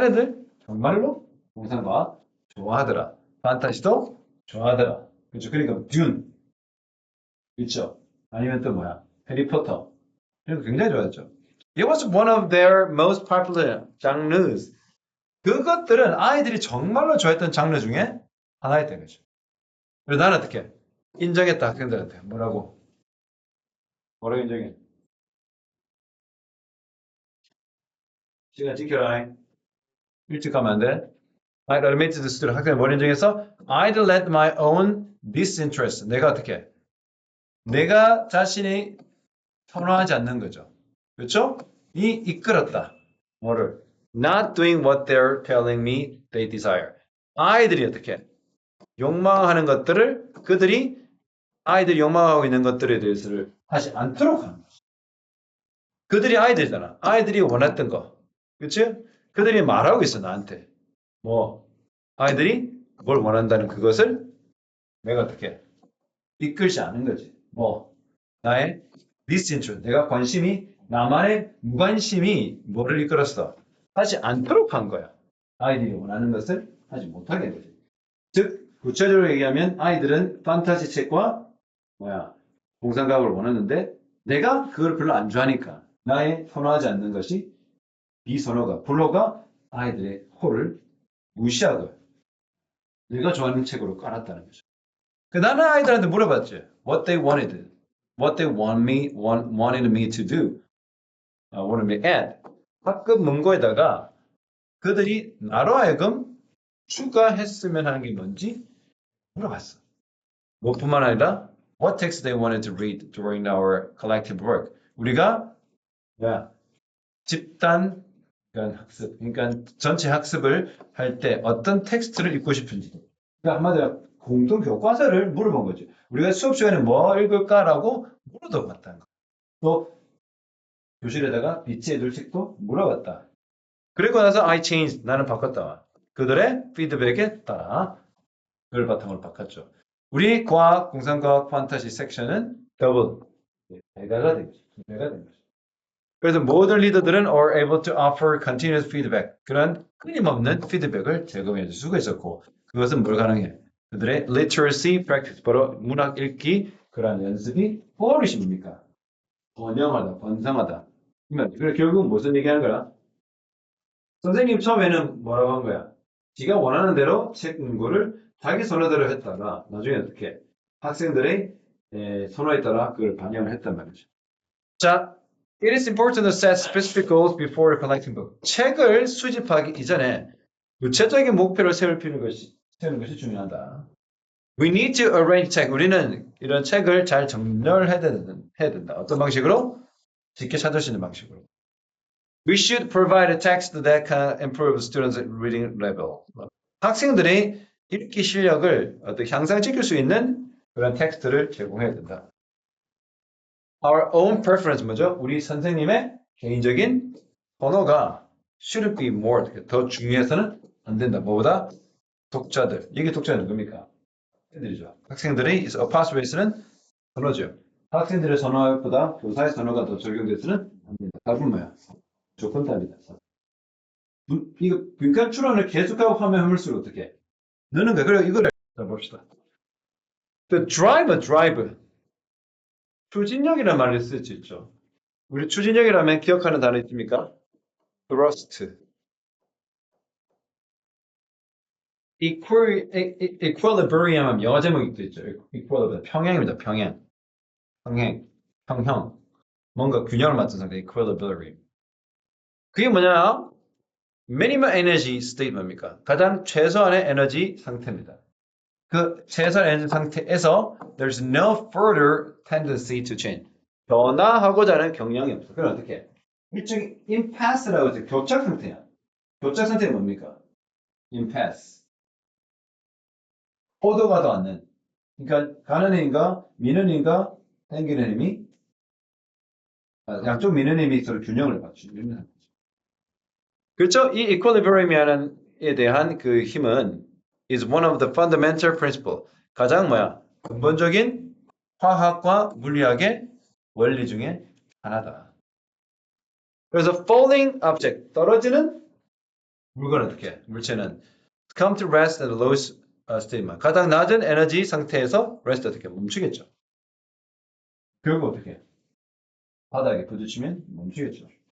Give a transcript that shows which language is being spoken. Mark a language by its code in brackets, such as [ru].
[ko] 얘네들 정말로 공상과학 좋아하더라. 판타지도 좋아하더라. 그렇죠. 그러니까 듄 있죠. 아니면 또 해리포터. 이런 거 굉장히 좋아했죠. [en] It was one of their most popular genres. [ko] 그것들은 아이들이 정말로 좋아했던 장르 중에 하나였던 거죠. 그래서 나는 어떻게 인정했다 학생들한테 뭐라고 인정해? 시간 지켜라. 일찍 가면 안 돼. [en] I admitted the student. [ko] 학생을 뭘 인정해서 [en] I'd let my own disinterest. [ko] 내가 어떻게? 내가 자신이 선호하지 않는 거죠. 그렇죠? 이끌었다. 뭐를? [en] Not doing what they're telling me they desire. [ko] 아이들이 어떻게? 욕망하는 것들을 아이들이 욕망하고 있는 것들에 대해서를 하지 않도록 하는 거죠. 그들이 아이들이잖아. 아이들이 원했던 거. 그치? 그들이 말하고 있어, 나한테. 아이들이 뭘 원한다는 그것을 내가 어떻게 이끌지 않은 거지. 나의 disinterest. 내가 나만의 무관심이 뭐를 이끌었어? 하지 않도록 한 거야. 아이들이 원하는 것을 하지 못하게 한 거지. 즉, 구체적으로 얘기하면 아이들은 판타지 책과 공상과학을 원하는데 내가 그걸 별로 안 좋아하니까 나의 선호하지 않는 것이 불호가 아이들의 호를 무시하고 내가 좋아하는 책으로 깔았다는 거죠. 나는 아이들한테 물어봤지. [en] What they wanted. What they wanted me to do. wanted me add. [ko] 학급 문고에다가 그들이 나로 하여금 추가했으면 하는 게 뭔지 물어봤어. 그것뿐만 아니라 [en] what text they wanted to read during our collective work. [ko] 우리가 집단 학습, 그러니까 전체 학습을 할 때 어떤 텍스트를 읽고 싶은지. 그러니까 한마디로 공동 교과서를 물어본 거죠. 우리가 수업 시간에 뭐 읽을까라고 물어봤다는 거. 또 교실에다가 빛의 애들 책도 물어봤다. 그리고 나서 [en] I changed, [ko] 나는 바꿨다. 그들의 피드백에 따라 그걸 바탕으로 바꿨죠. 우리 과학, 공상과학, 판타지 섹션은 더블, 배가가 된 거죠. 배가 된 거죠. 그래서 모든 리더들은 [en] are able to offer continuous feedback. [ko] 그런 끊임없는 피드백을 제공해 줄 수가 있었고 그것은 뭘 가능해? 그들의 literacy practice, 바로 문학 읽기 그런 연습이 버릇이 뭡니까? 번성하다. 그래 결국 무슨 얘기하는 거야? 선생님 처음에는 뭐라고 한 거야? 지가 원하는 대로 책 문구를 자기 선호대로 했다가 나중에 어떻게 학생들의 선호에 따라 그걸 반영을 했단 말이죠. [en] 자, it is important to set specific goals before collecting book. [ko] 책을 수집하기 이전에 구체적인 목표를 세우는 것이 중요하다. [en] We need to arrange 책. [ko] 우리는 이런 책을 잘 정렬해야 된다. 어떤 방식으로? 쉽게 찾을 수 있는 방식으로. [en] We should provide a text that can improve students' reading level. [ko] 학생들의 읽기 실력을 어떻게 향상시킬 수 있는 그런 텍스트를 제공해야 된다. [en] Our own preference [ko] 뭐죠? 우리 선생님의 개인적인 선호가 [en] should be more [ko] 더 중요해서는 안 된다. 뭐보다 독자들. 이게 독자는 누굽니까? 학생들이죠. 학생들의 apostrophe에서는 선호죠. 학생들의 선호보다 교사의 선호가 더 적용돼서는 안 된다. 답은 뭐야? 조건 답이다. 이거 빈칸 추론을 계속하고 화면을물수록 어떻게? 넣는 거야. 그리고 이걸 봅시다. The drive. 추진력이라는 말을 쓸 수 있죠. 우리 추진력이라면 기억하는 단어 있습니까? thrust. equilibrium 하면 영어 제목이 있죠. equilibrium. 평행입니다. 평형. 뭔가 균형을 맞춘 상태. equilibrium. 그게 뭐냐? [en] minimum energy state [ko] 뭡니까? 가장 최소한의 에너지 상태입니다. 그 최소한 에너지 상태에서 [en] there's no further tendency to change. [ko] 변화하고자 하는 경향이 없어. 그럼 어떻게 해? 일종의 impasse라고 해서 교착 상태야. 교착 상태는 뭡니까? impasse. 포도가도 않는. 그러니까 가는 힘과 미는 힘과 당기는 힘이 양쪽 미는 힘이 서로 균형을 맞추는 상태죠. 그렇죠? 이 equilibrium에 대한 그 힘은 [en] is one of the fundamental principle. [ko] 가장 근본적인 화학과 물리학의 원리 중에 하나다. 그래서 falling object, 떨어지는 물건은 어떻게 해? 물체는 [en] come to rest at the lowest state만. [ko] 가장 낮은 에너지 상태에서 rest 어떻게 멈추겠죠. 결국 어떻게 해? 바닥에 부딪히면 멈추겠죠.